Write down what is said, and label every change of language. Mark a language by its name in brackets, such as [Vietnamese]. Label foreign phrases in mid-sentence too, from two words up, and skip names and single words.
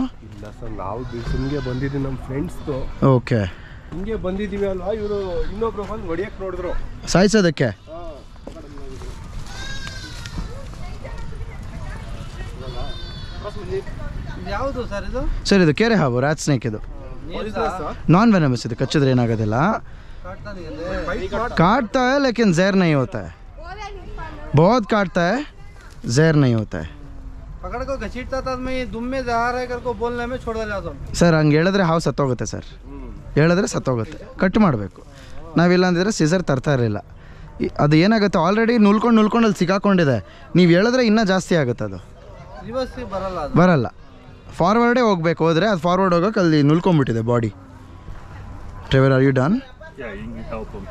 [Kannada] ಇಲ್ಲ ಸರ್, ನಾವು ಹಿಂಗೆ ಬಂದಿದ್ದೀವಿ, ನಮ್ಮ ಫ್ರೆಂಡ್ಸ್ದು. ಓಕೆ. ಹಿಂಗೆ ಬಂದಿದ್ದೀವಿ ಅಲ್ವಾ, ಇವರು ಇನ್ನೊಬ್ರು ಬಂದು ಹೊಡಿಯಕ್ಕೆ ನೋಡಿದ್ರು, ಸಾಯಿಸೋದಕ್ಕೆ. ಯಾವುದು ಸರ್ ಇದು? ಸರ್ ಇದು ಕೆರೆ ಹಾವು, [English] rat snake. [Kannada] ಇದು [English] non venomous [Kannada] ಇದು, ಕಚ್ಚಿದ್ರೆ ಏನಾಗೋದಿಲ್ಲ. [Hindi] काटता है लेकिन जहर नहीं होता है, बहुत काटता है, जहर नहीं होता है. पकड़ को घसीटता था, मैं दुम में जा रहा है करको बोलने में छोड़ जाता हूं [Kannada] ಸರ್. ಹಂಗೆ ಹೇಳಿದ್ರೆ ಹಾವು ಸತ್ತೋಗುತ್ತೆ ಸರ್, ಹೇಳಿದ್ರೆ ಸತ್ತೋಗುತ್ತೆ. ಕಟ್ ಮಾಡಬೇಕು. ನಾವಿಲ್ಲ ಅಂದಿದ್ರೆ ಸಿಸರ್ ತರ್ತಾ ಇರಲಿಲ್ಲ. ಅದು ಏನಾಗುತ್ತೆ, ಆಲ್ರೆಡಿ ನುಲ್ಕೊಂಡು ಅಲ್ಲಿ ಸಿಕ್ಕಾಕೊಂಡಿದೆ. ನೀವು ಹೇಳಿದ್ರೆ ಇನ್ನೂ ಜಾಸ್ತಿ ಆಗುತ್ತೆ. ಅದು ರಿವರ್ಸ್ ಬರಲ್ಲ, ಫಾರ್ವರ್ಡೇ ಹೋಗ್ಬೇಕು. ಹೋದರೆ ಅದು ಫಾರ್ವರ್ಡ್ ಹೋಗೋಕೆ ಅಲ್ಲಿ ನುಲ್ಕೊಂಡ್ಬಿಟ್ಟಿದೆ ಬಾಡಿ. [English] Trevor, are you done? Yeah, you can help them.